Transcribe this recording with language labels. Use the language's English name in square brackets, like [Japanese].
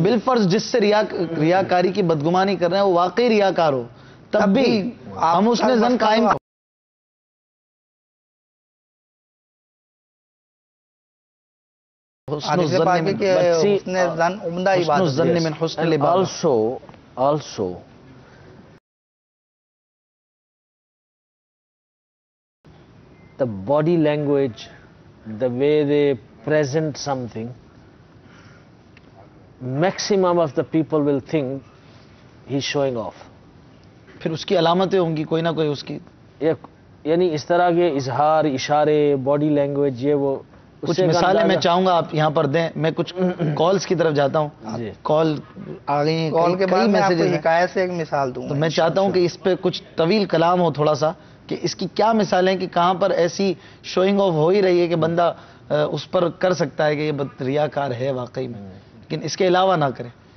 [Urdu] بالفرض جس سے ریاکاری کی بدگمانی کر رہے ہیں وہ واقعی ریاکار ہو, تب بھی ہم اس نے زن قائم حدیث پاک ہے کہ حسن ظن عمدہ عبادت ہے. [Arabic] من حسن [English] And [Arabic] العبادت. [English] also, the body language, the way they present something, maximum of the people will think he's showing off. [Urdu] پھر اس کی علامتیں ہوں گی کوئی نہ کوئی اس کی. یعنی اس طرح کے اظہار, اشارے, باڈی لینگویج, یہ وہ کچھ مثالیں میں چاہوں گا آپ یہاں پر دیں. میں کچھ کالز کی طرف جاتا ہوں. جی. کال آ گئی ہیں, کال کے بعد میں آپ کو میسیجز ہیں, حکایت سے ایک مثال دوں تو گا. میں چاہتا ہوں کہ اس پہ کچھ طویل کلام ہو تھوڑا سا, کہ اس کی کیا مثالیں کہ کہاں پر ایسی شوئنگ آف ہو ہی رہی ہے کہ بندہ اس پر کر سکتا ہے کہ یہ ریاکار ہے واقعی میں, لیکن اس کے علاوہ نہ کریں.